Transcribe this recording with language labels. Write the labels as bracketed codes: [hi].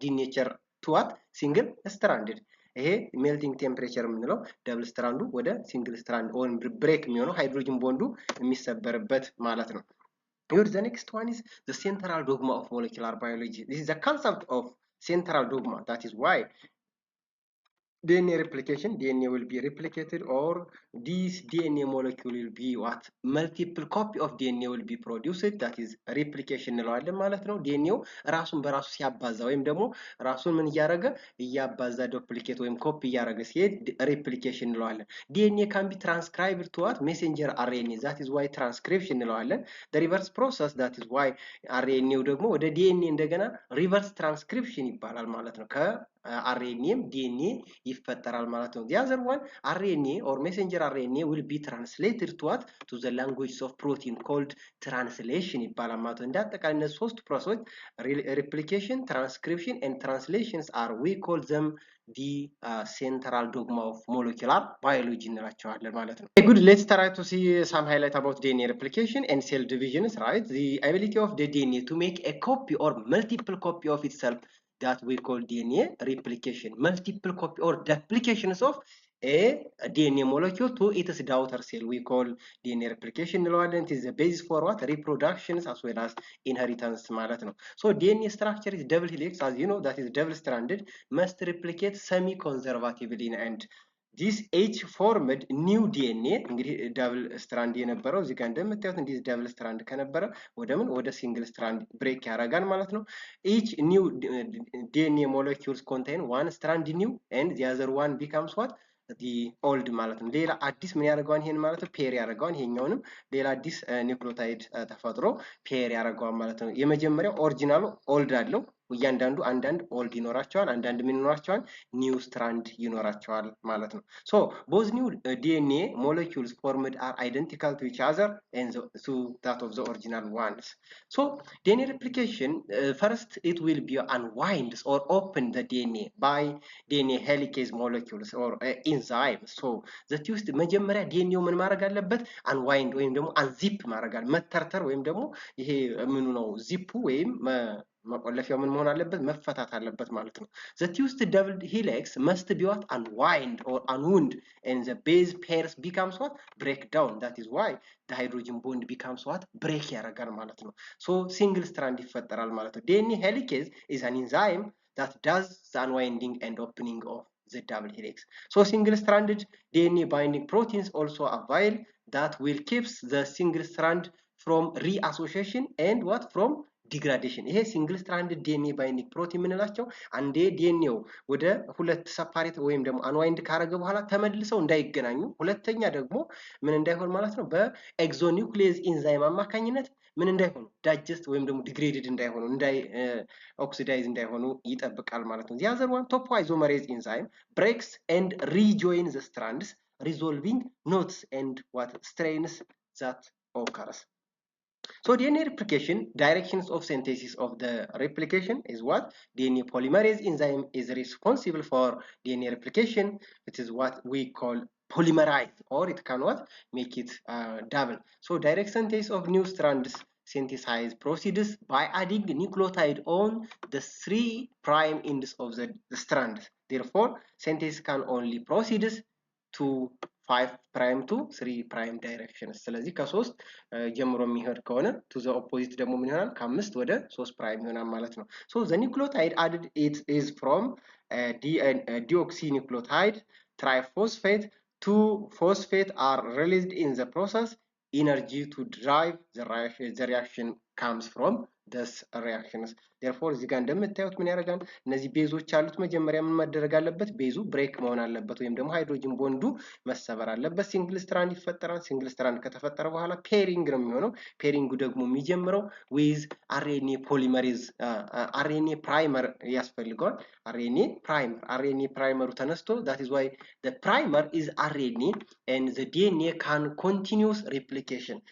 [en] denature to what? single stranded. [am] ይሄ ሜልቲንግ ቴምፕሬቸር የምንለው ደብል ስትራንዱ ወደ ሲንግል ስትራንድ ወይም ብሬክ የሚሆነው ሃይድሮጅን ቦንዱ የሚሰበርበት ማለት ነው። [en] Here the next one is the central dogma of molecular biology. This is the concept of central dogma. That is why DNA replication, DNA will be replicated, or this DNA molecule will be what? Multiple copy of DNA will be produced. That is replication [am] እንለዋለን ማለት ነው። ዲኤንኤው ራሱን በራሱ ሲያባዛ ወይም ደግሞ ራሱን ምን እያደረገ እያባዛ ዱፕሊኬት ወይም ኮፒ እያደረገ ሲሄድ replication እንለዋለን። [en] DNA can be transcribed to what? Messenger RNA. That is why transcription [am] እንለዋለን። [en] The reverse process, that is why RNA [am] ደግሞ ወደ DNA እንደገና reverse transcription ይባላል ማለት ነው። [en] RNA DNA ይፈጠራል ማለት ነው። The other one, RNA or messenger RNA will be translated to what? To the language of protein called translation [am] ይባላል ማለት ነው። እንዳጠቃላይ እነዚህ ሶስት ፕሮሰሶች [en] replication, transcription and translations are, we call them the central dogma of molecular biology [am] እንላቸዋለን ማለት ነው። [en] Okay, good. Let's try to see some highlight about DNA replication and cell divisions, right? The ability of the DNA to make a copy or multiple copy of itself, that we call DNA replication. Multiple copy or duplications of a DNA molecule to its daughter cell, we call DNA replication [am] እንለዋለን። [en] It is the basis for what? Reproductions as well as inheritance [am] ማለት ነው። [en] So DNA structure is double helix, as you know, that is double stranded, must replicate semi-conservatively in end. this H formed new DNA [am] እንግዲህ ዳብል ስትራንድ የነበረው እዚህ ጋር እንደምታዩት እንዲህ ዳብል ስትራንድ ከነበረ ወደ ምን ወደ ሲንግል ስትራንድ ብሬክ ያደርጋል ማለት ነው። [en] each new DNA molecules contain one strand new and the other one becomes what? [am] the old ማለት ነው። ሌላ አዲስ ምን ያደርገዋል ይሄን ማለት ነው? ፔር ያደርገዋል። ይሄኛውንም ሌላ አዲስ ኒውክሊዮታይድ ተፈጥሮ ፔር ያደርገዋል ማለት ነው። የመጀመሪያው ኦሪጂናሉ ኦልድ አለው። እያንዳንዱ አንዳንድ ኦልድ ይኖራቸዋል፣ አንዳንድ ምን ይኖራቸዋል? ኒው ስትራንድ ይኖራቸዋል ማለት ነው። [en] ሶ both new DNA molecules formed are identical to each other and to that of the original ones. So DNA replication, first it will be unwind or open the DNA by DNA helicase molecules or enzymes. So that used [am] መጀመሪያ ዲኤንኤው ምን ማድረግ አለበት? unwind ወይም ደግሞ unzip ማድረግ አለ መተርተር ወይም ደግሞ ይሄ ምኑ ነው ዚፑ ወይም መቆለፊያው ምን መሆን አለበት? መፈታት አለበት ማለት ነው። [en] the used double helix must be what? unwind or unwound and the base pairs becomes what? break down. That is why the hydrogen bond becomes what? break [am] ያደርጋል ማለት ነው። [en] so single strand [am] ይፈጠራል ማለት ነው። [en] DNA helicase is an enzyme that does the unwinding and opening of the double helix. So single stranded DNA binding proteins also avail that will keeps the single strand from reassociation and what? from ዲግራዴሽን። [am] ይሄ ሲንግል ስትራንድ ዲኤንኤ ባይንዲንግ ፕሮቲን የምንላቸው አንዴ ዲኤንኤው ወደ ሁለት ሰፓሬት ወይም ደግሞ አንዋይንድ ካረገ በኋላ ተመልሰው እንዳይገናኙ፣ ሁለተኛ ደግሞ ምን እንዳይሆን ማለት ነው በኤክዞኒውክሊየዝ ኢንዛይም አማካኝነት ምን እንዳይሆኑ ዳይጀስት ወይም ደግሞ ዲግሬድድ እንዳይሆኑ ኦክሲዳይዝ እንዳይሆኑ ይጠብቃል ማለት ነው። [en] the other one, topoisomerase enzyme breaks and rejoin the strands, resolving knots and what? strains that occurs. So DNA replication, directions of synthesis of the replication is what? DNA polymerase enzyme is responsible for DNA replication. It is what we call polymerize, or it can what? make it double. So direct synthesis of new strands synthesize proceeds by adding nucleotide on the 3' ends of the strand. Therefore, synthesis can only proceed to 5' to 3' directions. [am] ስለዚህ ከ3 ጀምሮ የሚሄድ ከሆነ [en] to the opposite [am] ደግሞ ምን ይሆናል? ከ5 ወደ 3' ይሆናል ማለት ነው። [en] So the nucleotide added it is from deoxynucleotide triphosphate. 2 phosphate are released in the process. Energy to drive the reaction comes from this reactions. therefore [am] እዚህ ጋር እንደምታዩት ምን ያደርጋል? እነዚህ ቤዞች አሉት። መጀመሪያ ምን መደረግ አለበት? ቤዙ ብሬክ መሆን አለበት ወይም ደግሞ ሃይድሮጅን ቦንዱ መሰበር አለበት። ሲንግል ስትራንድ ይፈጠራል። ሲንግል ስትራንድ ከተፈጠረ በኋላ ፔሪንግ ነው የሚሆነው። ፔሪንጉ ደግሞ የሚጀምረው ዊዝ አርኤንኤ ፖሊመሬዝ አርኤንኤ ፕራይመር ያስፈልገዋል። አርኤንኤ ፕራይመሩ ተነስቶ [en] that is why the primer is RNA and the DNA can continuous replication.